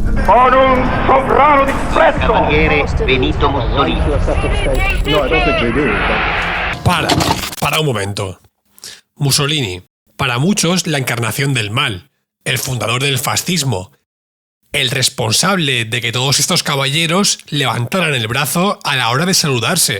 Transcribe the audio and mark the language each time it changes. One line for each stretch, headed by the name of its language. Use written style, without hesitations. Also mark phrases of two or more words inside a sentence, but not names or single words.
Italian: con un sovrano di disprezzo. Cavaliere Benito Mussolini.
Spanish: Para un momento. Mussolini, para muchos la encarnación del mal, el fundador del fascismo, el responsable de que todos estos caballeros levantaran el brazo a la hora de saludarse.